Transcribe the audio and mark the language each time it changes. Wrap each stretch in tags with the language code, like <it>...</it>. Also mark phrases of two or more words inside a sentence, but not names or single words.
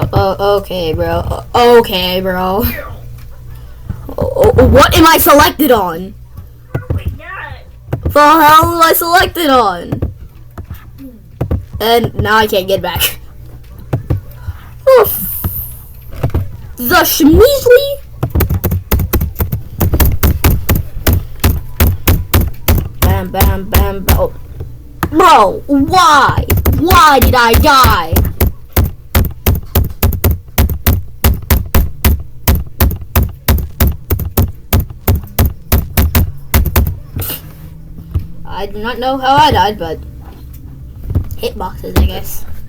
<en>Okay, bro. Okay, bro. What am I selected on? Oh my god. The hell was I selected on? And now I can't get back. Oof. The Schmeasley. Bam, bam, bam, bam. Oh. Bro, why? Why did I die? I do not know how I died, but hitboxes, I guess.</en>